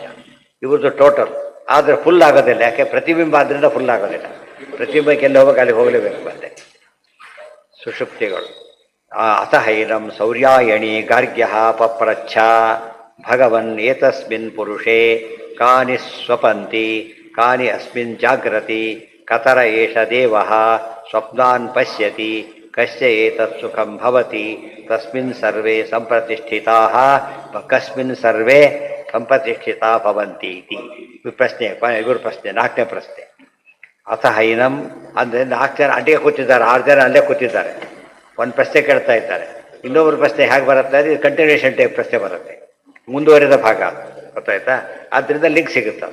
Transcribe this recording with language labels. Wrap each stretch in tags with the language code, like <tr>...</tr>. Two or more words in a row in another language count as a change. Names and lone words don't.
<kn>ಇವ್ರದ್ದು ಟೋಟಲ್ ಆದರೆ ಫುಲ್ ಆಗೋದಿಲ್ಲ. ಯಾಕೆ? ಪ್ರತಿಬಿಂಬ ಆದ್ದರಿಂದ ಫುಲ್ ಆಗೋದಿಲ್ಲ. ಪ್ರತಿಬಿಂಬಕ್ಕೆ ಎಲ್ಲಿ ಹೋಗಕ್ಕೆ ಅಲ್ಲಿ ಹೋಗಲೇಬೇಕು. ಮತ್ತೆ ಸುಷುಪ್ತಿಗಳು</kn> <sa>ಅಸಹೈನಂ ಸೌರ್ಯಾಯಣಿ ಗಾರ್ಗ್ಯ ಪಪ್ರಚ್ಛ ಭಗವನ್ ಏತಸ್ಮಿನ್ ಪುರುಷೇ ಕಾನಿ ಸ್ವಪಂತಿ ಕಾನಿ ಅಸ್ಮಿನ್ ಜಾಗ್ರತಿ ಕತರ ಏಷ ದೇವಃ ಸ್ವಪ್ನಾನ್ ಪಶ್ಯತಿ ಕಸ್ಯ ಏತತ್ ಸುಖಂ ಭವತಿ ತಸ್ಮಿನ್ ಸರ್ವೇ ಸಂಪ್ರತಿಷ್ಠಿತಾಃ ಕಸ್ಮಿನ್ ಸರ್ವೇ ಸಂಪ್ರತಿಷ್ಠಿತಾ ಭವಂತಿ ಇತಿ.</sa> <kn>ಪ್ರಶ್ನೆ ಇವರು ಪ್ರಶ್ನೆ ನಾಲ್ಕನೇ ಪ್ರಶ್ನೆ. ಅಸಹೈನಂ ಅಂದರೆ 4 ಜನ ಅಡ್ಡಿಗೆ ಕೂತಿದ್ದಾರೆ, 6 ಜನ ಅಲ್ಲೇ ಕೂತಿದ್ದಾರೆ. ಒಂದು ಪ್ರಶ್ನೆ ಕೇಳ್ತಾ ಇದ್ದಾರೆ, ಇನ್ನೊಬ್ಬರು ಪ್ರಶ್ನೆ ಹೇಗೆ ಬರುತ್ತೆ? ಇದು</kn> <en>continuation type</en> <kn>ಪ್ರಶ್ನೆ ಬರುತ್ತೆ, ಮುಂದುವರಿದ ಭಾಗ. ಗೊತ್ತಾಯ್ತಾ? ಆದ್ದರಿಂದ ಲಿಂಕ್ ಸಿಗುತ್ತೆ.</kn>